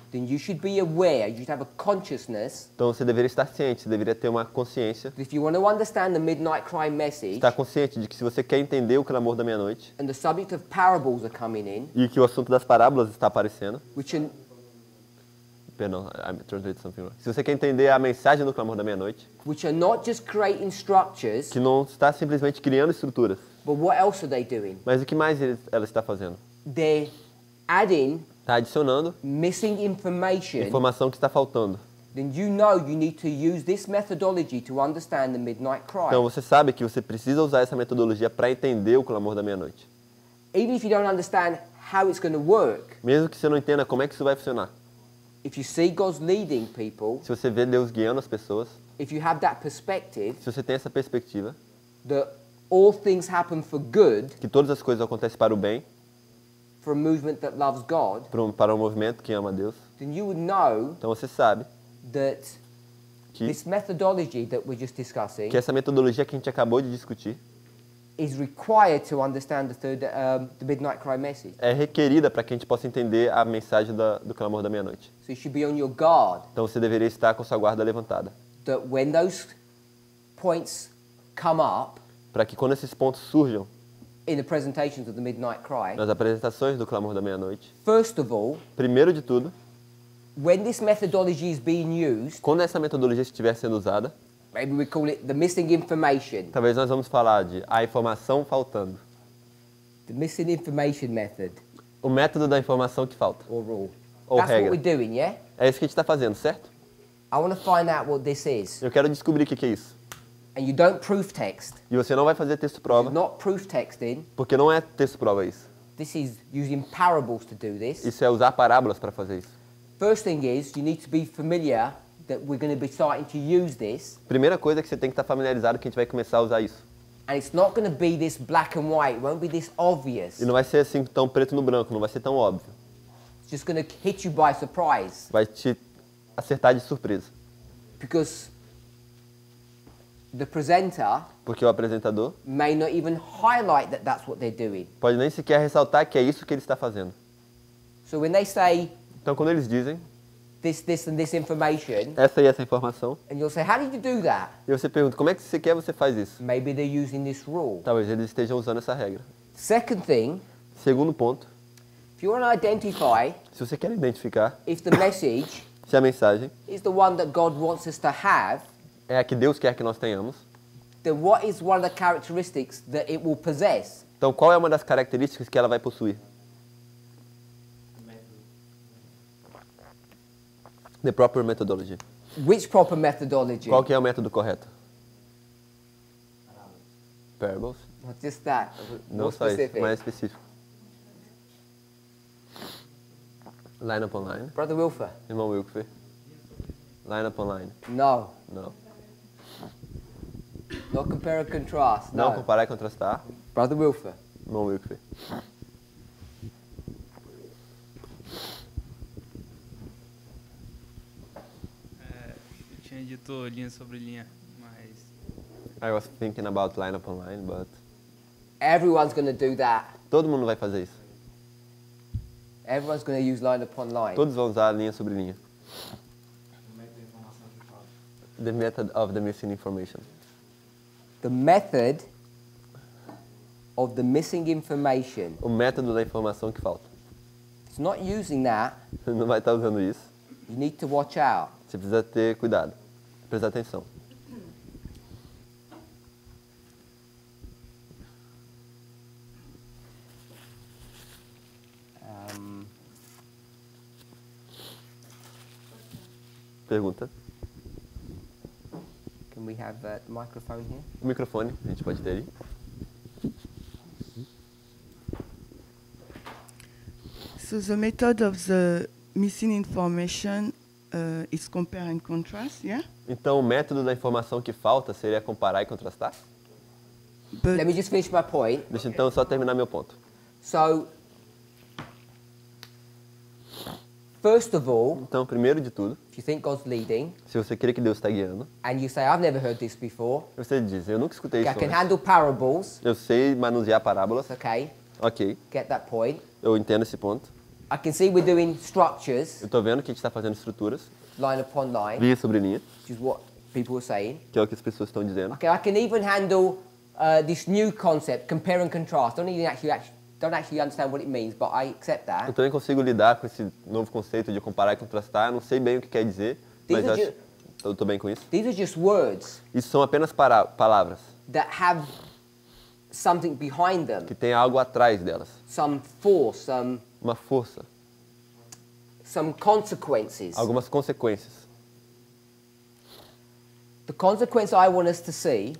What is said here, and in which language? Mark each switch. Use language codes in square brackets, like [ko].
[en] then you should be aware, you should have a consciousness [pt] então você deveria estar ciente, você deveria ter uma consciência, [en] that if you want to understand the midnight cry message, [pt] estar consciente de que se você quer entender o clamor da meia-noite [en] and the subject of parables are coming in, [pt] e que o assunto das parábolas está aparecendo, [en] which are, [pt] perdão, [en] I translated something wrong. [pt] Se você quer entender a mensagem do clamor da meia-noite, [en] which are not just creating structures, [pt] que não está simplesmente criando estruturas, [en] but what else are they doing? [pt] mas o que mais ela está fazendo? [en] They're adding [pt] Está adicionando [en] missing information. [pt] informação que está faltando. [en] Then you know you need to use this methodology to understand the midnight cry. [pt] Então você sabe que você precisa usar essa metodologia para entender o clamor da meia-noite. [en] Even if you don't understand how it's going to work, [pt] Mesmo que você não entenda como é que isso vai funcionar. [en] if you see God's leading people, [pt] Se você vê Deus guiando as pessoas, [en] if you have that perspective [pt] se você tem essa perspectiva, [en] that all things happen for good [pt] que todas as coisas acontecem para o bem, [en] for a movement that loves God, [pt] para um movimento que ama a Deus, [en] then you would know [pt] então você sabe [en] that [pt] que, [en] this methodology that we're just discussing [pt] que essa metodologia que a gente acabou de discutir [en] is required to understand the midnight cry message. [pt] é requerida para que a gente possa entender a mensagem do clamor da meia-noite. [en] So you should be on your guard [pt] Então você deveria estar com sua guarda levantada, [en] that when those points come up [pt] para que quando esses pontos surjam [en] in the presentations of the midnight cry, [pt] nas apresentações do clamor da meia-noite, [en] first of all, [pt] primeiro de tudo, [en] when this methodology is being used, [pt] quando essa metodologia estiver sendo usada, [en] maybe we call it the missing information, [pt] talvez nós vamos falar de a informação faltando, [en] the missing information method [pt] o método da informação que falta, [en] or rule. [pt] ou [en] That's what [pt] regra. [en] we're doing, yeah? [pt] É isso que a gente está fazendo, certo? [en] I want to find out what this is. [pt] Eu quero descobrir o que é isso. [en] And you don't proof text. [pt] E você não vai fazer texto [en] You're [pt] prova, [en] not proof texting. [pt] porque não é texto prova isso. [en] This is using parables to do this. [pt] Isso é usar parábolas para fazer isso. [en] First thing is you need to be familiar that we're going to be starting to use this. [pt] Primeira coisa é que você tem que estar familiarizado que a gente vai começar a usar isso. [en] And it's not going to be this black and white. It won't be this obvious. [pt] E não vai ser assim tão preto no branco, não vai ser tão óbvio. [en] It's just going to hit you by surprise. [pt] Vai te acertar de surpresa. [en] Because the presenter [pt] Porque o apresentador [en] may not even highlight that that's what they're doing. [pt] pode nem sequer ressaltar que é isso que ele está fazendo. [en] So when they say [pt] Então quando eles dizem [en] this and this information, [pt] essa e essa informação, [en] and you'll say, how did you do that? [pt] e você pergunta, como é que você quer você faz isso? [en] Maybe they're using this rule. [pt] Talvez eles estejam usando essa regra. [en] Second thing, [pt] Segundo ponto, [en] if you want to identify [pt] se você quer identificar [en] if the message [pt] se a mensagem [en] is the one that God wants us to have, [pt] é a que Deus quer que nós tenhamos, [en] then what is one of the characteristics that it will possess? [pt] então qual é uma das características que ela vai possuir? [en] The proper methodology. Which proper methodology? [pt] Qual que é o método correto? [en] Parables? Not just that. [pt] Não [en] More [pt] só isso, [en] specific. [pt] mais específico. [en] Line upon line. Brother Wilfer. Irmão Wilfer. Line upon line. No. [pt] Não. [en] Not compare and contrast. [pt] Não [en] No. [pt] comparar e contrastar. [en] Brother Wilfer. [pt] Irmão Wilfer. Eu tinha dito linha sobre linha, mas [en] I was thinking about line upon line, but Everyone's going to do that. [pt] todo mundo vai fazer isso. [en] Everyone's going to use line upon line. [pt] Todos vão usar linha sobre linha. [en] The method of the missing information. The method of the missing information. [pt] O método da informação que falta. [en] It's not using that. [pt] Você não vai estar usando isso. [en] You need to watch out. [pt] Você precisa ter cuidado. Prestar atenção. Pergunta. [en] Can we have the microphone here? [pt] O microfone, a gente pode ter aí. [en] So the method of the missing information is compare and contrast, yeah? [pt] Então, o método da informação que falta seria comparar e contrastar? [en] But Let me just finish my point. [pt] Deixa então só terminar meu ponto. [en] So, first of all, [pt] Então, primeiro de tudo, [en] if you think God's leading, [pt] se você crê que Deus está guiando, [en] and you say, I've never heard this before, [pt] você diz, eu nunca escutei [en] okay, I [pt] isso [en] can [pt] antes. [en] handle parables, [pt] Eu sei manusear parábolas, [en] okay, [pt] Ok, [en] Get that point? [pt] eu entendo esse ponto. [en] I can see we're doing structures, [pt] Eu estou vendo que a gente está fazendo estruturas, [en] line upon line, [pt] linha sobre linha, [en] which is what people are saying. [pt] que é o que as pessoas estão dizendo. [en] Okay, I can even handle this new concept, compare and contrast. Don't actually understand what it means, but I accept [pt] Eu [en] that. [pt] também consigo lidar com esse novo conceito de comparar e contrastar. Não sei bem o que quer dizer, mas [en] These are [pt] acho, eu estou bem com isso. [en] These are just words [pt] Isso são apenas palavras, [en] that have something behind them, [pt] que tem algo atrás delas. [en] some force, [pt] Uma força, [en] some consequences. [pt] algumas consequências. [en] The consequence I want us to see